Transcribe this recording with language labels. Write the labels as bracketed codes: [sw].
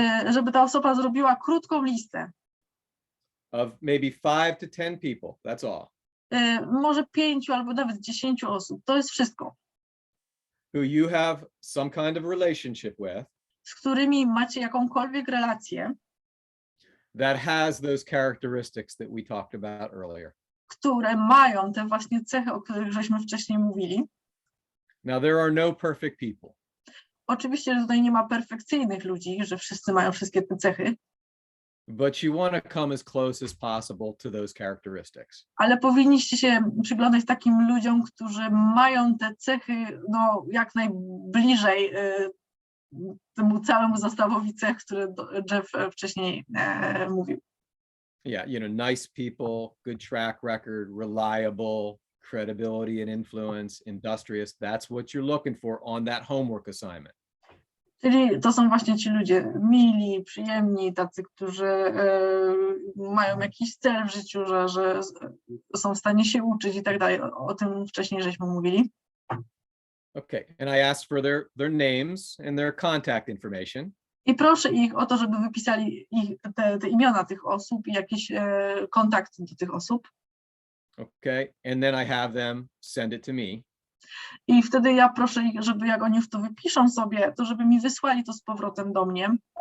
[pl] Żeby ta osoba zrobiła krótką listę. [en] Of maybe 5 to 10 people, that's all. [pl] Może 5 albo nawet 10 osób, to jest wszystko. [en] Who you have some kind of relationship with. [pl] Z którymi macie jakąkolwiek relację. [en] That has those characteristics that we talked about earlier. [pl] Które mają te właśnie cechy, o których żeśmy wcześniej mówili. [en] Now there are no perfect people. [pl] Oczywiście, że tutaj nie ma perfekcyjnych ludzi, że wszyscy mają wszystkie te cechy. [en] But you want to come as close as possible to those characteristics. [pl] Ale powinniście się przyglądać takim ludziom, którzy mają te cechy jak najbliżej temu całemu zestawowi cech, który Jeff wcześniej mówił. [en] Yeah, nice people, good track record, reliable, credibility and influence, industrious. That's what you're looking for on that homework assignment. [pl] Czyli to są właśnie ci ludzie mili, przyjemni, tacy, którzy mają jakiś cel w życiu, że są w stanie się uczyć i tak dalej. O tym wcześniej żeśmy mówili. [en] Okay, and I asked for their names and their contact information. [pl] I proszę ich o to, żeby wypisali te imiona tych osób i jakieś kontakty do tych osób. [en] Okay, and then I have them send it to me. [pl] I wtedy ja proszę ich, żeby jak oni już to wypiszą sobie, to żeby mi wysłali to z powrotem do mnie.